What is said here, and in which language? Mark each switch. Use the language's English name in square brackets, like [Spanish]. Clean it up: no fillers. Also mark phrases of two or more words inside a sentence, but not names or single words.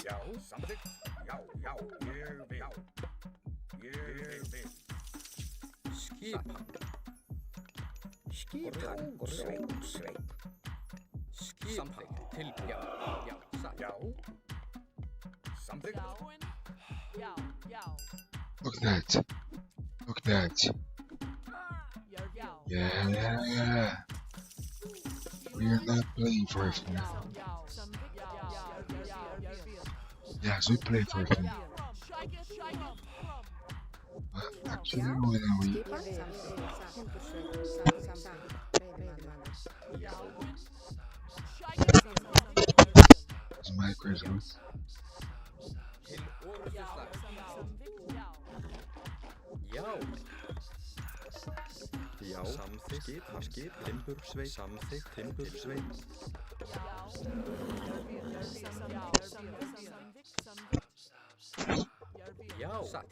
[Icelandic] Já. Samþykkt. Já. Ég vil. Ég vil. Skipan. Skipan. Ljótsveit. Samþykkt. Tilbúin. Já. Já, satt. Já. Samþykkt. Tilbúin. Já. Já. [English] Look at that. Look at that. [Icelandic] Já. [English] Yeah. We're not playing for fun. [Icelandic] Já. Samþykkt. Já. [English] Yes, we play for fun. But actually, when we [Icelandic] Skipan. Timbursveit. Samþykkt. Veiðimaður. [English] it's my Christmas, [Icelandic] Til orrustuslag. Já. Já. Samþykkt. Skipan. Skip. Timbursveit. Samþykkt. Timbursveit. Já. Satt.